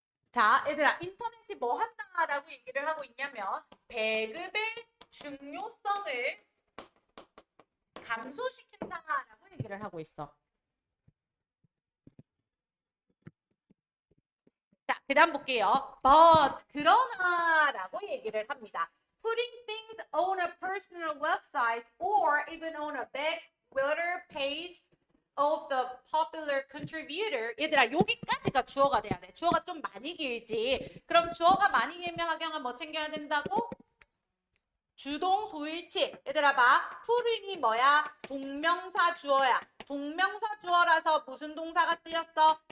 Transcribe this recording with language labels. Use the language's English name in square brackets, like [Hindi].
[Korean] 자, 얘들아 인터넷이 뭐 한다라고 얘기를 하고 있냐면 배급의 중요성을 감소시킨다라고 얘기를 하고 있어. 자, 그 다음 볼게요. But, 그러나라고 얘기를 합니다. [English] Putting things on a personal website or even on a backward page of the popular contributor. [Korean] 얘들아, 여기까지가 주어가 돼야 돼. 주어가 좀 많이 길지. 그럼 주어가 많이 길면 하경은 뭐 챙겨야 된다고? 주동 소일치. 얘들아 봐. putting이 뭐야? 동명사 주어야. 동명사 주어라서 무슨 동사가 쓰였어?